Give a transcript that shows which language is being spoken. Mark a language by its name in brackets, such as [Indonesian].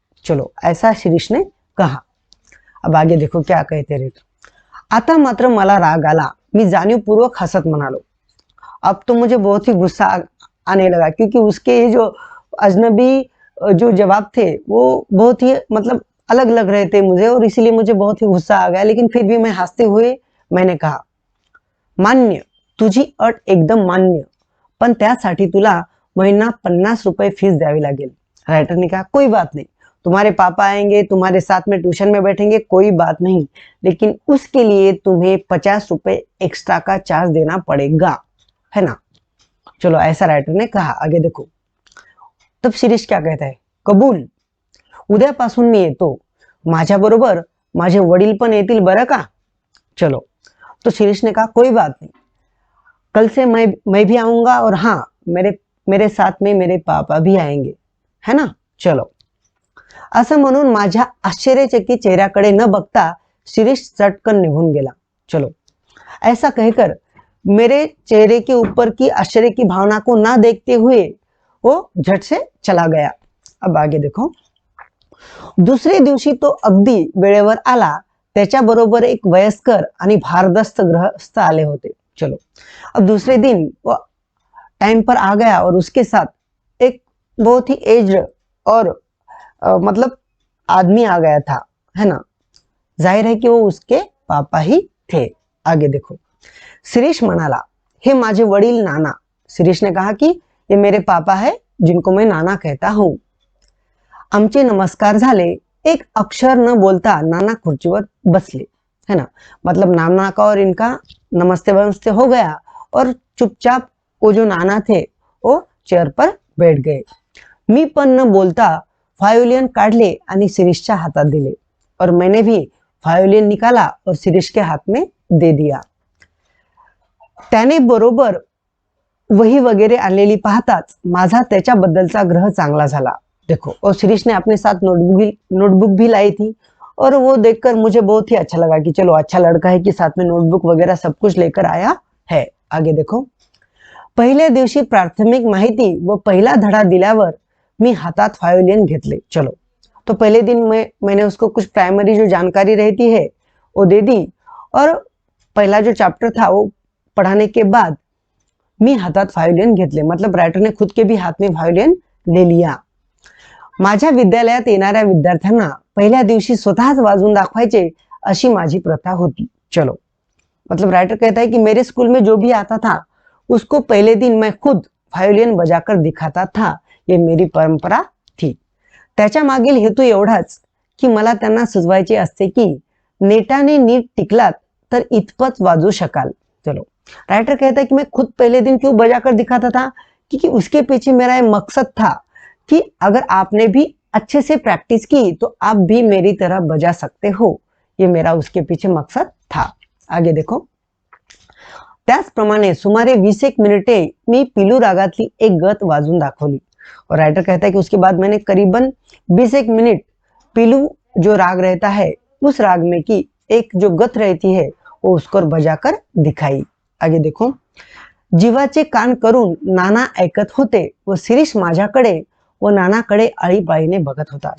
[Hindi] चलो, ऐसा शिरीष ने कहा। अब आगे देखो क्या कहते रहे। [Marathi] आता मात्र मला राग आला, मी जाणीवपूर्वक हसत म्हणालो। [Hindi] अब तो मुझे बहुत ही गुस्सा आने लगा, क्योंकि उसके ये जो अजनबी जो जवाब थे वो बहुत ही मतलब अलग लग रहे थे मुझे, और इसीलिए मुझे बहुत ही गुस्सा आ गया। लेकिन फिर भी मैं हंसते हुए मैंने कहा, [Marathi] मान्य, तुझी अट एकदम मान्य, पण त्यासाठी तुला महीना 50 रुपये फीस द्यावी लागेल। [Hindi] राइटर ने कहा, कोई बात नहीं, तुम्हारे पापा आएंगे, तुम्हारे साथ में ट्यूशन में बैठेंगे, कोई बात नहीं, लेकिन उसके लिए तुम्हें 50 रुपये एक्स्ट्रा का चार्ज देना पड़ेगा, है ना। चलो, ऐसा राइटर ने कहा। आगे देखो, तब शिरीष क्या कहता है, [Marathi] कबूल, उद्यापासून मी येतो, माझ्याबरोबर माझे वडील पण येतील बरं का। [Hindi] चलो, तो शिरीष ने कहा, कोई बात नहीं, कल से मैं भी आऊंगा, और हाँ, मेरे साथ में मेरे पापा भी आएंगे, है ना। चलो, [Marathi] असं म्हणून माझ्या आश्चर्यचकित चेहऱ्याकडे न बघता शिरीष चटकन निघून गेला। [Hindi] चलो, ऐसा कहकर मेरे चेहरे के ऊपर की आश्चर्य की भावना को ना देखते हुए वो झट से चला गया। अब आगे देखो, [Marathi] दुसरे दिवशी तो अगदी वेळेवर आला, त्याच्याबरोबर एक वयस्कर आणि भारदस्त गृहस्थ आले होते। [Hindi] चलो, अब दूसरे दिन वो टाइम पर आ गया, और उसके साथ एक बहुत ही एज्ड और मतलब आदमी आ गया था, है ना। जाहिर है कि वो उसके पापा ही थे। आगे देखो, [Marathi] शिरीष म्हणाला, हे माझे वडील नाना। [Hindi] शिरीष ने कहा कि ये मेरे पापा है, जिनको मैं नाना कहता हूं। [Marathi] आमचे नमस्कार झाले, एक अक्षर न बोलता नाना खुर्चीवर बसले, [Hindi] है ना। मतलब नाना का और इनका नमस्ते वमस्ते हो गया, और चुपचाप वो जो नाना थे वो चेयर पर बैठ गए। [Marathi] मी पण न बोलता व्हायोलिन काढले आणि शिरीषच्या हातात दिले, [Hindi] और मैंने भी व्हायोलिन निकाला और शिरीष के हाथ में दे दिया। [Marathi] त्याने बरोबर वही वगैरे आणलेली पाहताच माझा त्याच्याबद्दलचा ग्रह चांगला झाला। [Hindi] देखो, और शिरीष ने अपने साथ नोटबुक भी लाई थी, और वो देखकर मुझे बहुत ही अच्छा लगा कि चलो, अच्छा लड़का है कि साथ में नोटबुक वगैरह सब कुछ लेकर आया है। आगे देखो, [Marathi] पहिल्या दिवशी प्राथमिक माहिती व पहिला धडा दिल्यावर मी हातात व्हायोलिन घेतले। [Hindi] चलो, तो पहले दिन मैंने उसको कुछ प्राइमरी जो जानकारी रहती है वो दे दी, और पहला जो चैप्टर था वो पढ़ाने के बाद [Marathi] मी हातात व्हायोलिन घेतले, [Hindi] मतलब राइटर ने खुद के भी हाथ में व्हायोलिन ले लिया। [Marathi] माझ्या विद्यालयात येणाऱ्या विद्यार्थ्यांना पहिल्या दिवशी स्वतःच वाजवून दाखवायचे अशी माझी प्रथा होती। [Hindi] चलो, मतलब राइटर कहता है कि मेरे स्कूल में जो भी आता था उसको पहले दिन मैं खुद व्हायोलिन बजाकर दिखाता था, ये मेरी परंपरा थी। [Marathi] त्याच्या मागील हेतू एवढाच की मला त्यांना सुचवायचे असते की नेटाने नीट टिकलात तर इतपत वाजू शकाल। [Hindi] चलो, राइटर कहता है कि मैं खुद पहले दिन क्यों बजाकर दिखाता था, क्योंकि उसके पीछे मेरा ये मकसद था कि अगर आपने भी अच्छे से प्रैक्टिस की तो आप भी मेरी तरह बजा सकते हो, ये मेरा उसके पीछे मकसद था। आगे देखो, [Marathi] त्याचप्रमाणे सुमारे 20 मिनिटे मी पिलू रागातली एक गत वाजून दाखवली, [Hindi] और राइटर कहता है कि उसके बाद मैंने करीबन 20 मिनट पिलू जो राग रहता है उस राग में की एक जो गत रहती है वो उसको बजाकर दिखाई। आगे देखो, [Marathi] जीवाचे कान करून नाना ऐकत होते व शिरीष माझ्याकडे व नानाकडे आळीपाळीने बघत होता।